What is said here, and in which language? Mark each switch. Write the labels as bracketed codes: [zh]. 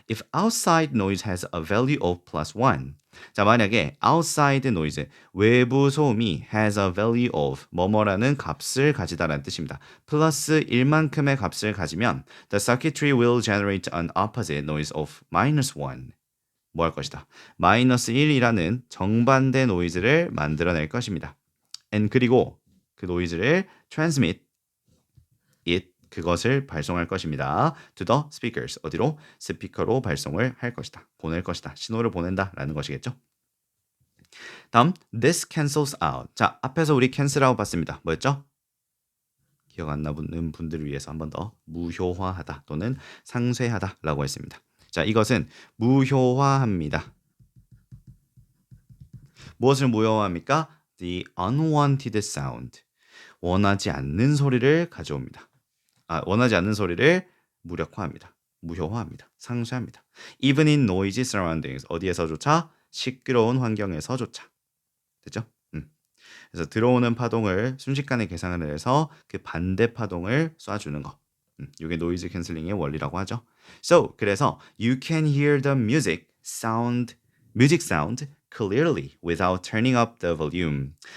[en] If outside noise has a value of +1. [ko] 자, 만약에 outside noise, 외부 소음이 [en] has a value of [ko] 뭐뭐라는 값을 가지다라는 뜻입니다. 플러스 1만큼의 값을 가지면 [en] the circuitry will generate an opposite noise of -1. [ko] 뭐 할 것이다? -1이라는 정반대 노이즈를 만들어낼 것입니다. and 그리고 그 노이즈를 [en] transmit it, [ko] 그것을 발송할 것입니다. [en] to the speakers, 어디로? [ko] 스피커로 발송을 할 것이다. 보낼 것이다. 신호를 보낸다라는 것이겠죠. [en] 다음, this cancels out. [ko] 자, 앞에서 우리 cancel out 봤습니다. 뭐였죠? 기억 안 나는 분들을 위해서 한 번 더, 무효화하다 또는 상쇄하다라고 했습니다. 자, 이것은 무효화합니다. 무엇을 무효화합니까? [en] The unwanted sound, [ko] 원하지 않는 소리를 가져옵니다. 원하지 않는 소리를 무력화합니다. 무효화합니다. 상쇄합니다. [en] Even in noisy surroundings, 어디에서조차? [ko] 시끄러운 환경에서조차. 됐죠? 그래서 들어오는 파동을 순식간에 계산을 해서 그 반대 파동을 쏴주는 거. 이게 노이즈 캔슬링의 원리라고 하죠. [en] So, 그래서 you can hear the music sound clearly without turning up the volume.